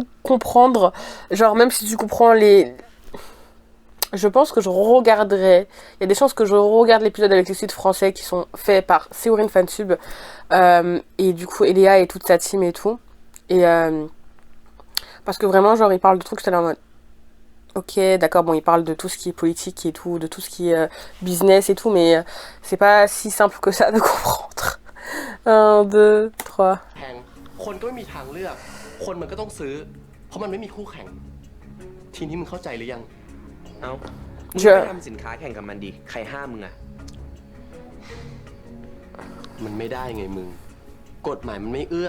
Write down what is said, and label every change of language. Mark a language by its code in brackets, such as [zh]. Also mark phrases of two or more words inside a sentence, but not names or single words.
[fr] comprendre, genre même si tu comprends je pense que je regarderai, il y a des chances que je regarde l'épisode avec les sites français qui sont faits par Séourine Fansub, et du coup Eléa et toute sa team et tout, et parce que vraiment genre il parle de trucs, j'étais là en mode ok, d'accord, bon, il parle de tout ce qui est politique et tout, de tout ce qui est business et tout, mais c'est pas si simple que ça de comprendre. 1, 2, 3. [th] แพงคนก็ไม่มีทางเลือก คนมันก็ต้องซื้อ เพราะมันไม่มีคู่แข่ง ทีนี้มึงเข้าใจหรือยัง เอ้ามึงไปทำสินค้าแข่งกับมันดิใครห้ามมึงอะ มันไม่ได้ไงมึง กฎหมายมันไม่เอื้อ